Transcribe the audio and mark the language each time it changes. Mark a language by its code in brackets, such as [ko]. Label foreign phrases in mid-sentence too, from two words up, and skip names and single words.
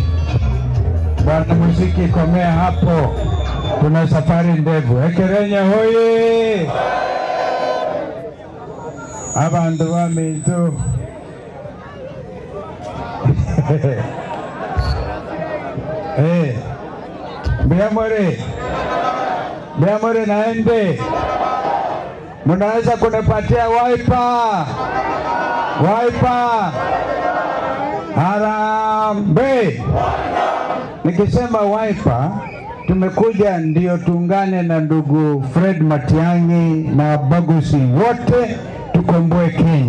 [sw] Bwana muziki komea hapo. Tuna safari ndefu. [guz] Ekerenya hoye. Abantu bamintu. Biamore naende. [sw] Mnaweza kunipatia wiper? Harambe. Nikisema wiper, tumekuja ndio tuungane na ndugu Fred Matiang'i na Bagusi wote tukomboe Kenya.